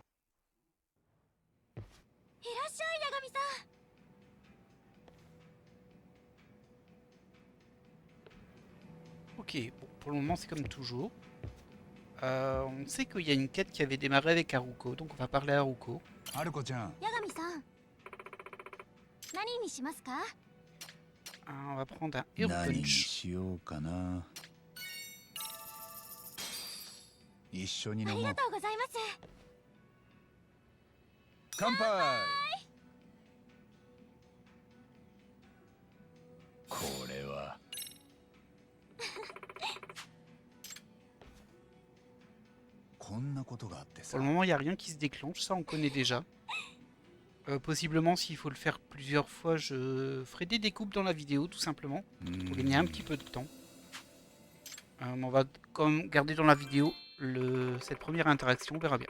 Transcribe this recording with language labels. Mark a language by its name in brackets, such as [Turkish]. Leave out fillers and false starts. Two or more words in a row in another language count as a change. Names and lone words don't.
[French] Ok, bon, pour le moment c'est comme toujours. On sait qu'il y a une quête qui avait démarré avec Haruko, donc on va parler à Haruko. [Japanese] ハルコちゃん、八神さん、何にしますか？ [French] On va prendre un Hero [Japanese] 何に Punch. しようかな。一緒に飲もう。ありがとうございます。乾杯。これはこんなことがあってさ [French] Pour le。moment, il n'y a rien qui se déclenche, ça on connaît déjà. Possiblement, s'il faut le faire plusieurs fois, je ferai des découpes dans la vidéo, tout simplement, pour gagner un petit peu de temps. On va quand même garder dans la vidéo cette première interaction, on verra bien.